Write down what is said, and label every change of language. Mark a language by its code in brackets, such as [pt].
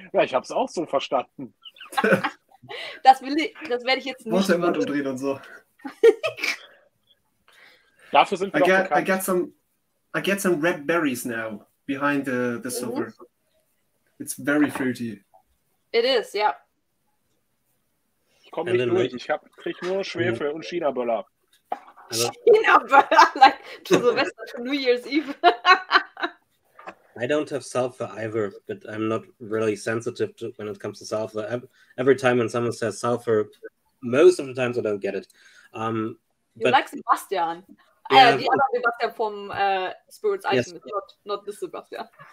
[de] Ja, ich habe es auch so verstanden. Das werde ich jetzt nicht. Mund umdrehen und so. Dafür sind wir doch bekannt. [en] I get some red berries now behind the silver. It's very fruity. It is, yeah. [de] Ich komme nicht durch. Ich krieg nur Schwefel und China-Böller. [en] China-Böller, like to Silvester, to New Year's Eve. I don't have sulfur either, but I'm not really sensitive to when it comes to sulfur. Every time when someone says sulfur, most of the times I don't get it. You like Sebastian. The other Sebastian from Spirits Item, not this Sebastian.